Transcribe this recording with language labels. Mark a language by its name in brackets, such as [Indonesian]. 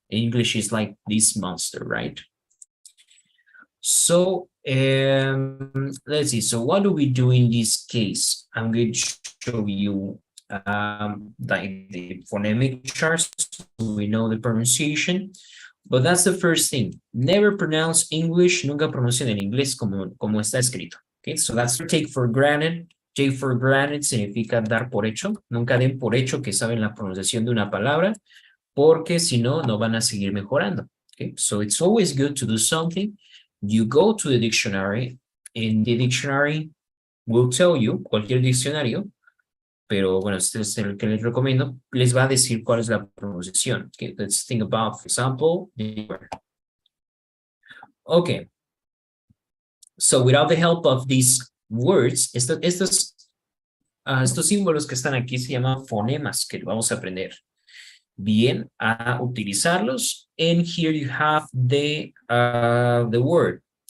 [English] English is like this monster, right? So let's see. So what do we do in this case? I'm going to show you the phonemic charts. We know the pronunciation, but that's the first thing. Never pronounce English. [Spanish] Nunca pronuncien en inglés como está escrito. [English] Okay, so that's take for granted. Take for granted [Spanish] significa dar por hecho. Nunca den por hecho que saben la pronunciación de una palabra, porque si no, no van a seguir mejorando. [English] Okay, so it's always good to do something. You go to the dictionary, and the dictionary will tell you, [Spanish] cualquier diccionario, pero bueno, este es el que les recomiendo, les va a decir cuál es la pronunciación. [English] Okay, let's think about, for example, the word. Okay. So without the help of these words, [Spanish] estos símbolos que están aquí se llaman fonemas, que vamos a aprender bien a utilizarlos. [English] And here you have the word.